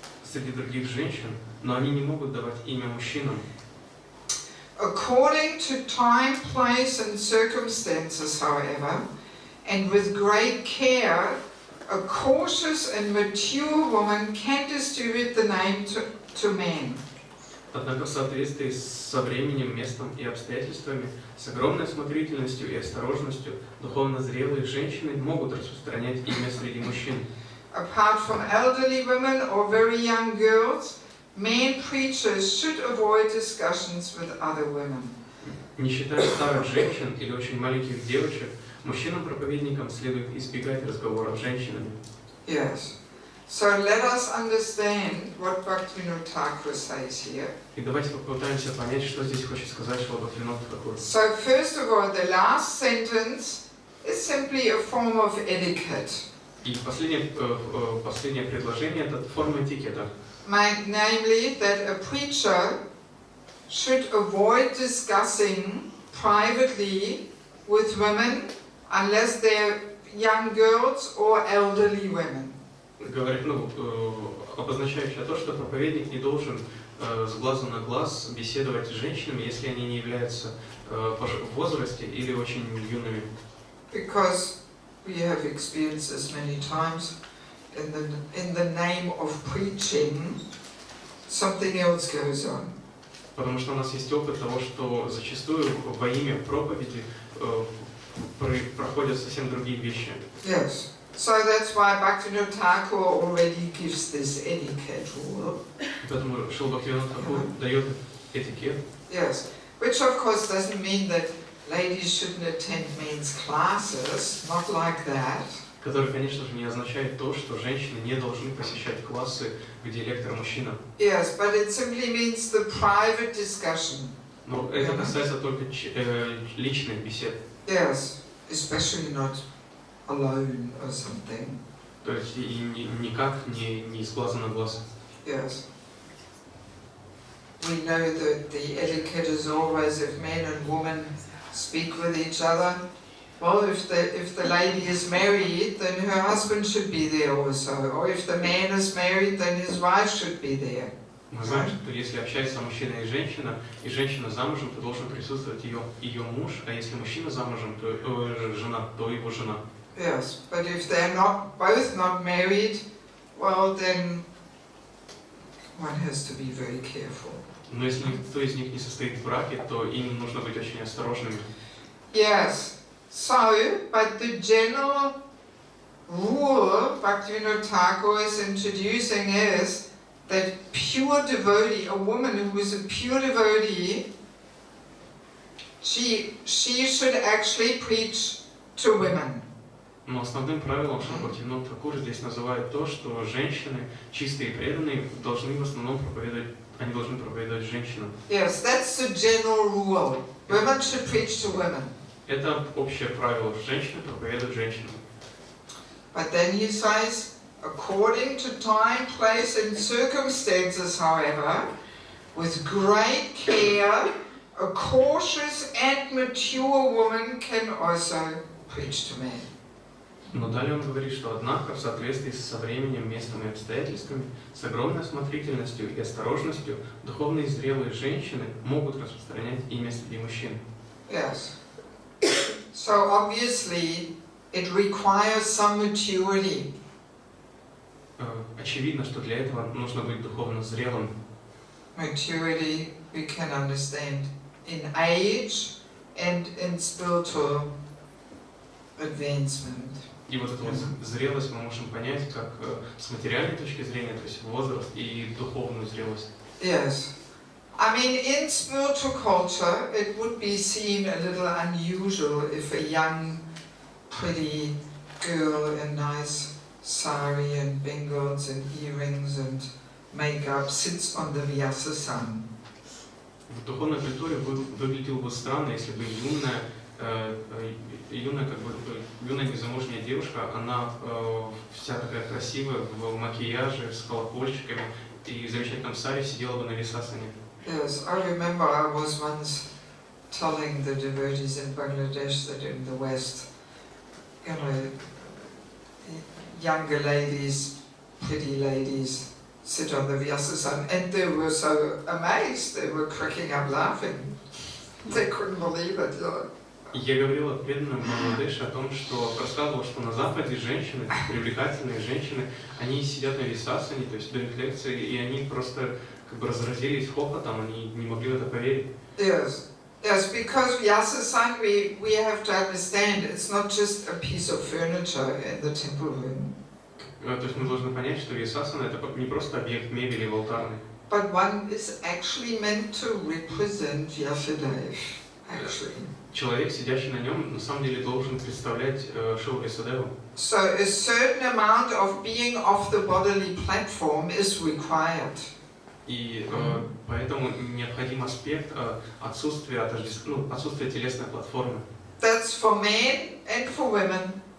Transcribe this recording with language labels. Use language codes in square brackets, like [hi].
[ru] Среди других женщин, но они не могут давать имя мужчинам. [en] According to time, place and circumstances, however, and with great care, a cautious and mature woman can distribute the name to men. [ru] Однако в соответствии со временем, местом и обстоятельствами, с огромной осмотрительностью и осторожностью, духовно зрелые женщины могут распространять имя среди мужчин. [en] Apart from elderly women or very young girls, men preachers should avoid discussions with other women. [ru] Не считая старых женщин или очень маленьких девочек, мужчинам-проповедникам следует избегать разговоров с женщинами. [en] Yes. So let us understand what Bhaktivinoda Thakur says here. [ru] И давайте попытаемся понять, что здесь хочет сказать Шрила Бхактивинода Тхакур. [en] So first of all, the last sentence is simply a form of etiquette. [ru] И последнее предложение – это форма этикета. [en] Namely, that a preacher should avoid discussing privately with women unless they're young girls or elderly women. [ru] Говорит, обозначающее то, что проповедник не должен с глазу на глаз беседовать с женщинами, если они не являются в возрасте или очень юными. [en] Because we have experienced this many times, in the name of preaching, something else goes on. [ru] Потому что у нас есть опыт того, что зачастую во имя проповеди проходят совсем другие вещи. [en] Yes. So that's why Bhaktivinoda Thakur already gives this etiquette rule. [ru] Поэтому Шрила Бхактивинода Тхакур дает этикет. [en] Yes. Which of course doesn't mean that ladies shouldn't attend men's classes, not like that. [ru] Который, конечно же, не означает то, что женщины не должны посещать классы, где лектор мужчина. [en] Yes, but it simply means the private discussion. [ru] Но это касается только личных бесед. [en] Yes, especially not alone or something. [ru] То есть и никак не с глаза на глаз. [en] Yes. We know that the etiquette is always if men and women speak with each other. Well, if the lady is married, then her husband should be there also. Or if the man is married, then his wife should be there. [ru] Мы знаем, что если общается мужчина и женщина замужем, то должен присутствовать ее муж, а если мужчина замужем, то жена, то его жена. [en] Yes, but if they're both not married, well then one has to be very careful. [ru] Но если никто из них не состоит в браке, то им нужно быть очень осторожными. [en] Yes. So, but the general rule Bhaktivinoda Thakur is introducing is that pure devotee, a woman who is a pure devotee, she should actually preach to women. [ru] Но основным правилом Шрила Бхактивинода Тхакур здесь называют то, что женщины, чистые и преданные, должны в основном проповедовать женщинам. [en] Yes, that's the general rule. Women should preach to women. [ru] Это общее правило. Женщины проповедуют женщинам. [en] But then he says, according to time, place and circumstances, however, with great care, a cautious and mature woman can also preach to men. [ru] Но далее он говорит, что однако в соответствии со временем, местом и обстоятельствами, с огромной осмотрительностью и осторожностью, духовные зрелые женщины могут распространять имя среди мужчин. [en] Yes. So obviously it requires some maturity. [ru] Очевидно, что для этого нужно быть духовно зрелым. [en] Maturity we can understand in age and in spiritual advancement. [ru] И вот эту вот зрелость мы можем понять как с материальной точки зрения, то есть возраст и духовную зрелость. [en] Yes. I mean, in spiritual culture, it would be seen a little unusual if a young, pretty girl in nice sari and bangles and earrings and makeup sits on the Vyasa-san. [ru] В духовной культуре выглядело бы странно, если бы юная незамужняя девушка, она вся такая красивая, в макияже, с колокольчиками и в замечательном саре сидела бы на висасане. [en] Yes, I remember I was once telling the devotees in Bangladesh that in the West, you know, younger ladies, pretty ladies, sit on the Vyasa-san, and they were so amazed, they were cracking up laughing. They couldn't believe it, you know. [ru] Я говорил преданным в Бангладеше о том, что рассказывал, что на Западе женщины, привлекательные женщины, они сидят на висасане, то есть дают лекции, и они просто как бы разразились хохотом, они не могли в это поверить. [en] Yes, yes, because Vyasa-san, we have to understand, it's not just a piece of furniture in the temple room. [ru] То есть мы должны понять, что висасана это не просто объект мебели в алтарной. [en] But one is actually meant to represent Vyasadeva, actually. [ru] Человек, сидящий на нем, на самом деле должен представлять Шрилу Вьясадеву. [en] So a certain amount of being off the bodily platform is required. [ru] И поэтому необходим аспект отсутствия телесной платформы. [en] That's for men and for women.